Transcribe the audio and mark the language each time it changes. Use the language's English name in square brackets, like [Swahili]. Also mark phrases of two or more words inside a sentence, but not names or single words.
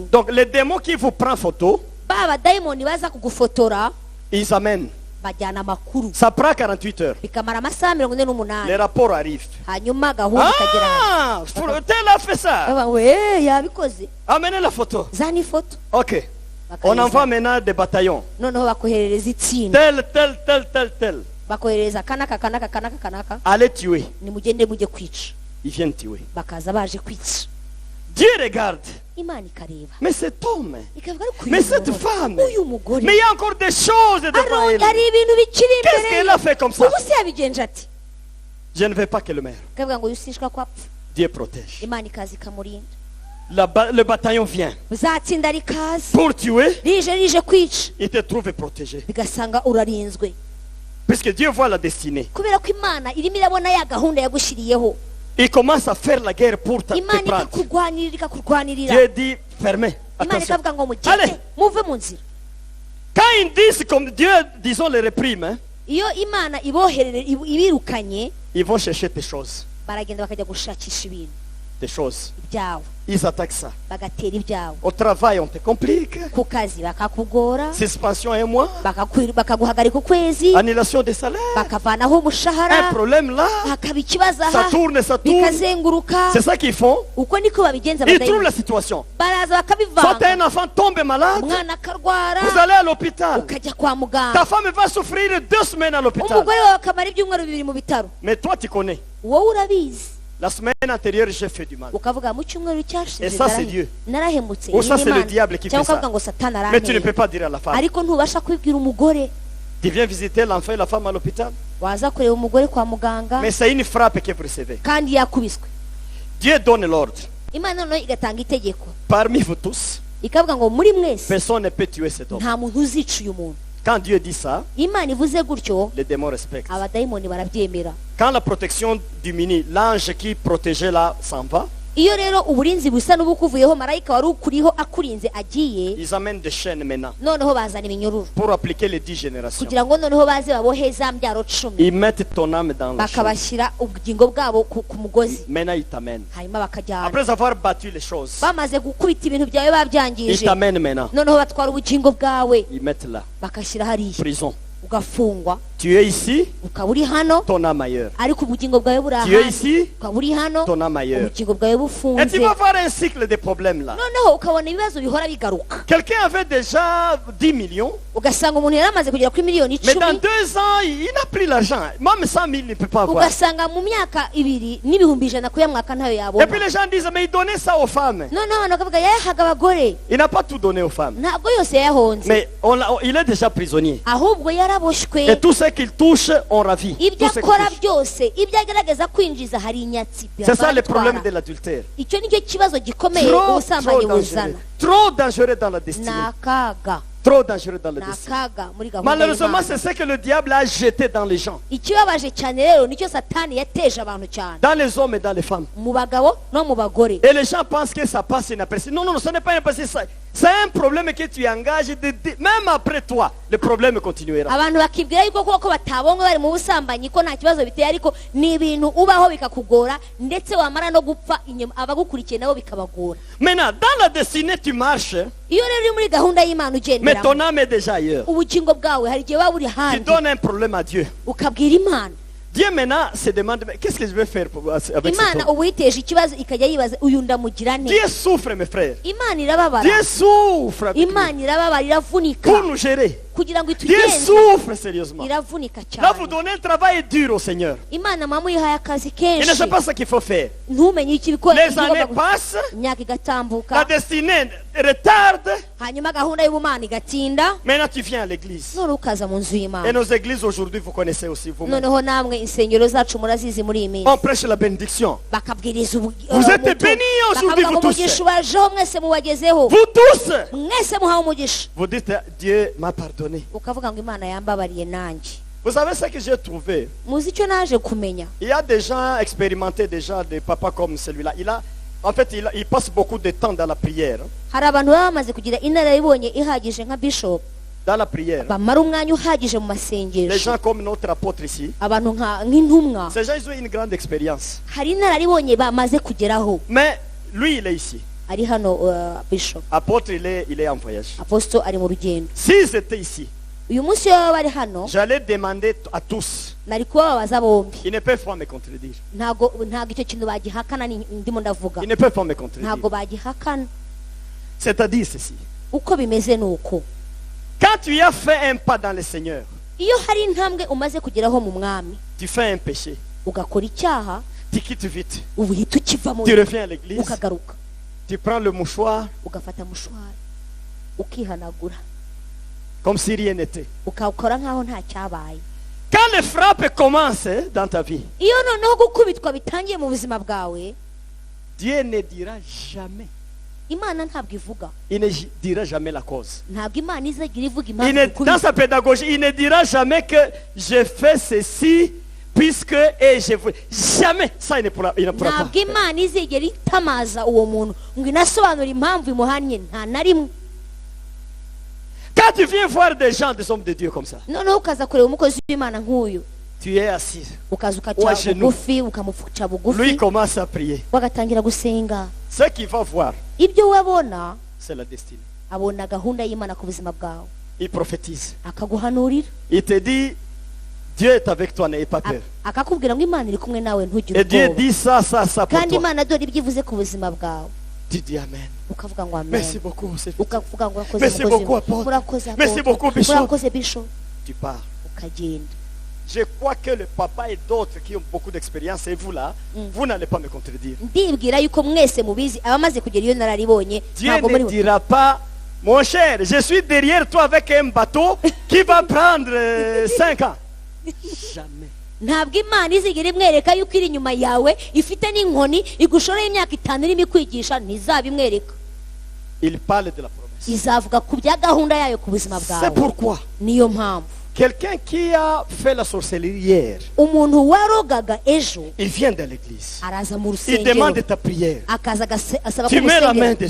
[French] Donc, les démons qui vous prennent photo, [Kinyarwanda] ba badayimoni baza kugufotora [French] ils amènent. [Kinyarwanda] bajyana amakuru [French] Ça prend 48 heures. [Kinyarwanda] bikamara amasaha [French] Les 48 rapports arrivent. [Kinyarwanda] hanyuma gahunda ikagera. [French] Ah, tel a fait ça. [Kinyarwanda] baba we yabikoze [French] Amenez la photo. [Kinyarwanda] zana ifoto. [French] Ok. On envoie maintenant des bataillons. [Kinyarwanda] noneho bakoherereza itsinda [French] Tel. [Kinyarwanda] bakoherereza kanaka [French] Allez tuer. [Kinyarwanda] nimugende mujye kwica. [French] Ils viennent tuer. [Kinyarwanda] bakaza baje kwica. [French] Dieu regarde. [Kinyarwanda] imana ikareba [French] Mais cet homme, [Kinyarwanda] ikavuga ariko [French] mais cette femme, [Kinyarwanda] uyu mugore [French] mais il y a encore des choses devant elle. [Kinyarwanda] hari ibintu bikiri [French] Qu'est-ce [Kinyarwanda] imbere [French] qu'elle [Kinyarwanda] ye. [French] a fait comme ça? [Kinyarwanda] ubu se yabigenje ati [French] Je ne veux pas qu'elle meure. [Kinyarwanda] ikavuga ngo yusishwa kwapfa. [French] Dieu protège. [Kinyarwanda] imana ikaza ikamurinda. [French] Le bataillon vient [Kinyarwanda] uzatsinda rikaza [French] pour tuer. [Kinyarwanda] rije kwica [French] Il te trouve protégé. [Kinyarwanda] bigasanga urarinzwe [French] Puisque Dieu voit la destinée. [Kinyarwanda] kubera ko imana irimo irabona ya gahunda yagushyiriyeho. [French] Il commence à faire la guerre pour te [Kinyarwanda] imana [French] prendre. [Kinyarwanda] ikakurwanirira. [French] Dieu dit, fermez. [Kinyarwanda] imana [French] Attention. [Kinyarwanda] ikavuga ngo [French] Allez. [Kinyarwanda] mugende muve mu nzira. [French] Quand ils disent comme Dieu, disons, les réprime, hein, [Kinyarwanda] iyo imana ibirukanye [French] ils vont chercher des choses. [Kinyarwanda] baragenda bakajya gushakisha ibintu [French] Des choses. [Kinyarwanda] ibyawe [French] Ils attaquent ça. [Kinyarwanda] bagatera ibyawe. [French] Au travail, on te complique. [Kinyarwanda] ku kazi bakakugora [French] Suspension un mois. [Kinyarwanda] bakaguhagarika ukwezi [French] Annulation des salaires. [Kinyarwanda] bakavanaho [French] Un [Kinyarwanda] umushahara [French] problème là. [Kinyarwanda] hakaba ikibazo [French] Ça [Kinyarwanda] aha [French] tourne. [Kinyarwanda] bikazenguruka. [French] C'est ça qu'ils font. [Kinyarwanda] uko niko babigenza [French] Ils trouvent [Kinyarwanda] abadayimu. [French] la situation. [Kinyarwanda] baraza [French] Soit [Kinyarwanda] bakabivanga. [French] un enfant tombe malade, [Kinyarwanda] umwana akarwara [French] vous allez à l'hôpital. [Kinyarwanda] ukajya kwa [French] Ta [Kinyarwanda] muganga. [French] femme va souffrir 2 semaines à l'hôpital. [Kinyarwanda] umugore wawe akamara ibyumweru 2 mu bitaro. [French] Mais toi, tu connais. [Kinyarwanda] wowe urabizi [French] La semaine antérieure, j'ai fait du mal. [Kinyarwanda] ukavuga mu cyumweru cyashize [French] Et ça, c'est Dieu. [Kinyarwanda] narahemutse. [French] Ou ça, [Kinyarwanda] iyi [French] c'est le [Kinyarwanda] Imana. [French] diable qui [Kinyarwanda] cyangwa [French] fait ça. [Kinyarwanda] ukavuga ngo satani [French] Mais tu ne [Kinyarwanda] aranteye. [French] peux pas dire à la femme. [Kinyarwanda] ariko ntubasha kubibwira umugore. [French] Tu viens visiter l'enfant et la femme à l'hôpital. [Kinyarwanda] waza kureba umugore kwa muganga [French] Mais c'est une frappe que vous recevez. [Kinyarwanda] kandi yakubiswe. [French] Dieu donne l'ordre. [Kinyarwanda] imana noneho igatanga itegeko [French] Parmi vous tous, [Kinyarwanda] ikavuga ngo muri mwese [French] personne ne peut tuer cet homme. [Kinyarwanda] nta muntu uzica uyu muntu. [French] Quand Dieu dit ça, [Kinyarwanda] imana ivuze gutyo [French] les démons respectent. [Kinyarwanda] abadayimoni barabyemera. [French] Quand la protection diminue, l'ange qui protégeait là s'en va, [Kinyarwanda] iyo rero uburinzi busa n'ubukuvuyeho marayika wari ukuriho akurinze agiye [French] ils amènent des chaînes maintenant [Kinyarwanda] noneho bazana iminyururu [French] pour appliquer les 10 générations. [Kinyarwanda] kugira ngo noneho baze babohe za mbyaro 10 [French] Ils mettent ton âme dans la chose. [Kinyarwanda] bakabashyira ubugingo bwabo ku mugozi [French] Maintenant, ils t'amènent. [Kinyarwanda] hanyuma bakajyana. [French] Après avoir battu les choses, [Kinyarwanda] bamaze gukubita ibintu byawe [French] ils [Kinyarwanda] babyangije [French] t'amènent maintenant. [Kinyarwanda] noneho batwara ubugingo bwawe [French] Ils mettent là, [Kinyarwanda] bakashyira hariya [French] prison. [Kinyarwanda] ugafungwa [French] Tu es ici, [Kinyarwanda] ukaba uri hano [French] ton âme ailleurs. [Kinyarwanda] ariko ubugingo bwawe buri [French] Tu es [Kinyarwanda] ahandi [French] ici, [Kinyarwanda] ukaba uri hano [French] ton âme ailleurs. [Kinyarwanda] ubugingo bwawe [French] Et [Kinyarwanda] bufunze [French] tu vas voir un cycle de problèmes là. [Kinyarwanda] noneho ukabona ibibazo bihora bigaruka [French] Quelqu'un avait déjà 10 millions, [Kinyarwanda] ugasanga umuntu yari amaze kugera kuri miliyoni [French] mais dans 10 2 ans, il n'a plus l'argent. Même 100 000, il ne peut pas avoir. [Kinyarwanda] ugasanga mu myaka ibiri n'ibihumbi ijana kuyamwaka ntayo [French] Et [Kinyarwanda] yabona [French] puis les gens disent, mais il donnait ça aux femmes. [Kinyarwanda] noneho abantu bakavuga yayahaga abagore [French] Il n'a pas tout donné aux femmes. [Kinyarwanda] ntabwo yose yayahonze [French] Mais il est déjà prisonnier. [Kinyarwanda] ahubwo yaraboshywe [French] Et tout ce qu'il touche, on ravit. [Kinyarwanda] ibyo [French] Tout ce qu'il [Kinyarwanda] akora [French] touche. [Kinyarwanda] byose ibyo agerageza kwinjiza hari inyatsi [French] C'est ça le [Kinyarwanda] bibatwara. [French] problème de l'adultère. [Kinyarwanda] icyo nicyo kibazo gikomeye [French] Trop, [Kinyarwanda] ubusambanyi [French] trop [Kinyarwanda] buzana [French] dangereux. Trop dangereux dans la [Kinyarwanda] ni [French] destinée. [Kinyarwanda] akaga [French] Trop dangereux dans la [Kinyarwanda] ni [French] destinée. [Kinyarwanda] akaga muri gahunda [French] Malheureusement, [Kinyarwanda] y'Imana. [French] c'est ce que le diable a jeté dans les gens. [Kinyarwanda] ikibabaje cyane rero nicyo satani yateje abantu cyane [French] Dans les hommes et dans les femmes. [Kinyarwanda] mu bagabo no mu bagore [French] Et les gens pensent que ça passe inaperçu. Non, non, non, ce n'est pas inaperçu. C'est un problème que tu engages. Même après toi, le problème continuera. [Kinyarwanda] abantu bakibwira yuko kuko batabonwe bari mu busambanyi ko nta kibazo biteye ariko ni ibintu ubaho bikakugora ndetse wamara no gupfa inyuma abagukurikiye nabo bikabagora [French] Maintenant, dans la destinée, tu marches, [Kinyarwanda] iyo rero uri muri gahunda y'Imana [French] mais [Kinyarwanda] ugendera [French] ton âme est déjà ailleurs. [Kinyarwanda] ubugingo bwawe hari igihe waba uri [French] Tu [Kinyarwanda] handi [French] donnes un problème à Dieu. [Kinyarwanda] ukabwira Imana [French] Dieu maintenant se demande, mais qu'est-ce que je vais faire avec cet [Kinyarwanda] Imana [French] homme? [Kinyarwanda] ubu yiteje ikibazo ikajya yibaza uyu ndamugira nte [French] Dieu souffre, mes frères. [Kinyarwanda] Imana irababara [French] Dieu souffre avec nous [Kinyarwanda] Imana irababara iravunika [French] pour nous gérer. [Kinyarwanda] kugira ngo [French] Dieu [Kinyarwanda] itugenze [French] souffre sérieusement. [Kinyarwanda] iravunika [French] Là, vous [Kinyarwanda] cyane [French] donnez un travail dur au Seigneur. [Kinyarwanda] Imana mama uyihaye akazi [French] Il ne [Kinyarwanda] kenshi [French] sait pas ce qu'il faut faire. [Kinyarwanda] ntumenye icyo ibikora [French] Les années passent, [Kinyarwanda] imyaka [French] la [Kinyarwanda] igatambuka [French] destinée retarde. [Kinyarwanda] hanyuma gahunda y'ubumana igatinda [French] Maintenant, tu viens à l'église. [Kinyarwanda] none ukaza mu nzu [French] Et [Kinyarwanda] y'Imana [French] nos églises aujourd'hui, vous connaissez aussi vous-même. [Kinyarwanda] noneho namwe insengero zacu murazizi muri iyi minsi [French] On prêche la bénédiction. [Kinyarwanda] bakabwiriza [French] Vous êtes bénis aujourd'hui, [Kinyarwanda] bakavuga [French] vous [Kinyarwanda] ngo [French] tous. [Kinyarwanda] umugisha ubajeho mwese mubagezeho [French] Vous tous. [Kinyarwanda] mwese muhawe umugisha [French] Vous dites, Dieu m'a pardonné. [Kinyarwanda] ukavuga ngo Imana yambabariye nanjye [French] Vous savez ce que j'ai trouvé? [Kinyarwanda] muzi icyo naje kumenya [French] Il y a des gens expérimentés déjà, des papas comme celui-là. En fait, il passe beaucoup de temps dans la prière. [Kinyarwanda] hari abantu baba bamaze kugira inararibonye ihagije nka bishop [French] Dans la prière. [Kinyarwanda] bamara umwanya uhagije mu [French] Les [Kinyarwanda] masengesho [French] gens comme notre apôtre ici. [Kinyarwanda] abantu nk'intumwa [French] Ces gens, ils ont une grande expérience. [Kinyarwanda] hari inararibonye bamaze kugeraho [French] Mais lui, il est ici. [Kinyarwanda] ari hano bishop [French] Apôtre, il est en voyage. [Kinyarwanda] apostle ari mu rugendo [French] S'ils étaient ici, [Kinyarwanda] uyu munsi iyo baba bari hano [French] j'allais demander à tous. [Kinyarwanda] nari kubabaza bombi [French] Ils ne peuvent pas me contredire. [Kinyarwanda] ntago icyo kintu bagihakana ndimo ndavuga [French] Ils ne peuvent pas me contredire. [Kinyarwanda] ntago bagihakana [French] C'est-à-dire ceci. [Kinyarwanda] uko bimeze ni uko [French] Quand tu as fait un pas dans le Seigneur, [Kinyarwanda] iyo hari intambwe umaze kugeraho mu mwami [French] tu fais un péché, [Kinyarwanda] ugakora icyaha [French] tu quittes vite. [Kinyarwanda] ubu uhita ukivamo [French] Tu reviens à l'église, [Kinyarwanda] ukagaruka [French] tu prends le mouchoir [Kinyarwanda] ugafata mushwari ukihanagura [French] comme si rien n'était. [Kinyarwanda] ukawukora nk'aho nta cyabaye [French] Quand les frappes commencent dans ta vie, [Kinyarwanda] iyo noneho gukubitwa bitangiye mu buzima bwawe [French] Dieu ne dira jamais. [Kinyarwanda] imana ntabwo ivuga [French] Il ne dira jamais la cause. [Kinyarwanda] ntabwo imana izagira ivuga [French] Il [Kinyarwanda] impamvu [French] ne- dans [Kinyarwanda] ikubita [French] sa pédagogie, il ne dira jamais que je fais ceci puisque et je veux. Jamais. Ça, il ne pourra pas. [Kinyarwanda] ntabwo imana izigera itamaza uwo muntu ngo inasobanure impamvu imuhannye nta na rimwe [French] Quand tu viens voir des gens, des hommes de Dieu comme ça, [Kinyarwanda] noneho ukaza kureba umukozi w'imana nk'uyu [French] tu es assis. [Kinyarwanda] ukaza [French] Wa [Kinyarwanda] ukaca [French] genoux. [Kinyarwanda] bugufi ukamuca [French] Lui [Kinyarwanda] bugufi [French] commence à prier. [Kinyarwanda] bagatangira gusenga [French] Ce qu'il va voir, [Kinyarwanda] ibyo we abona [French] c'est la destinée. [Kinyarwanda] abona gahunda y'imana ku buzima bwawe [French] Il prophétise. [Kinyarwanda] akaguhanurira [French] Il te dit, Dieu est avec toi, n'aie pas peur. [Kinyarwanda] akakubwira ngo imana iri kumwe nawe ntugire [French] Et Dieu [Kinyarwanda] ubwoba [French] dit ça, ça, ça pour [Kinyarwanda] kandi [French] toi. [Kinyarwanda] imana dore ibyo ivuze ku buzima bwawe [French] Tu dis Amen. [Kinyarwanda] ukavuga ngo amen [French] Merci beaucoup. c'est- [Kinyarwanda] ukavuga ngo urakoze [French] Merci [Kinyarwanda] mukozi [French] beaucoup, apôtre. [Kinyarwanda] urakoze [French] Merci apôtre. beaucoup, bishop. [Kinyarwanda] urakoze bishop [French] Tu pars. [Kinyarwanda] ukagenda [French] Je crois que le papa et d'autres qui ont beaucoup d'expérience, et vous là, vous n'allez pas me contredire. [Kinyarwanda] ndibwira yuko mwese mubizi abamaze kugera iyo nararibonye [French] Dieu [Kinyarwanda] ntabwo [French] ne [Kinyarwanda] muri [French] dira pas, mon cher, je suis derrière toi avec un bateau qui va prendre 5 ans. Jamais. [Kinyarwanda] ntabwo imana izigera imwereka yuko iri inyuma yawe ifite n'inkoni igushoreye imyaka 5 irimo ikwigisha ntizabimwereka [French] Il parle de la promesse. [Kinyarwanda] izavuga ku bya gahunda yayo ku buzima [French] C'est [Kinyarwanda] bwawe [French] pourquoi [Kinyarwanda] niyo mpamvu [French] quelqu'un qui a fait la sorcellerie hier, [Kinyarwanda] umuntu warogaga ejo [French] il vient de l'église. [Kinyarwanda] araza mu [French] Il demande [Kinyarwanda] rusengero [French] ta prière. [Kinyarwanda] akaza asaba [French] Tu mets la main [Kinyarwanda] kumusengera